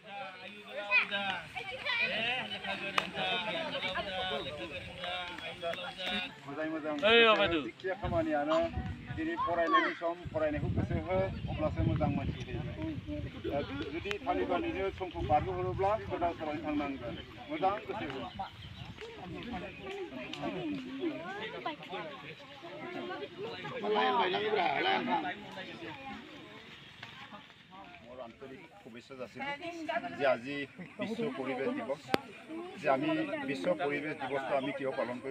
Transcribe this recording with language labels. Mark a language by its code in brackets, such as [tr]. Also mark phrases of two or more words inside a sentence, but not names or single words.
[brx] मोजां जिखिया खामानियानो दिनै फरायनायनि सम फरायनायखौ गोसो हो अब्लासो मोजां मानसि जायो जुदि थालिबानिनो समखौ बारहोहरोब्ला गोदाव सोरावै थांनांगोन मोजां गोसो हो [as] আন্তরিক শুভেচ্ছা যাচিলোঁ যে আজি বিশ্ব পৰিৱেশ দিৱস যে আমি বিশ্ব পৰিৱেশ দিৱসটো আমি কিয় পালন কৰিব